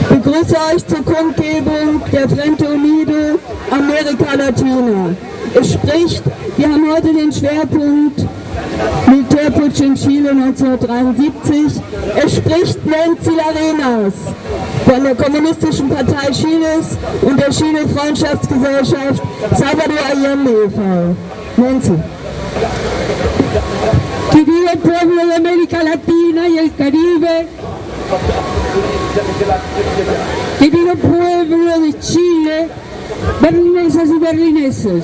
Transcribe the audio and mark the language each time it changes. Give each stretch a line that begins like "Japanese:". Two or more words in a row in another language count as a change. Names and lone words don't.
German: begrüße euch zur Kundgebung der Frente Unido Amerika Latina. Wir haben heute den Schwerpunkt Militärputsch in Chile 1973. Es spricht Nancy Arenas von der Kommunistischen Partei Chiles und der Chile-Freundschaftsgesellschaft Salvador Allende e.V. Nancy.
Spanish: Querido pueblo de América Latina y el Caribe, querido pueblo de Chile, berlinesas y berlineses,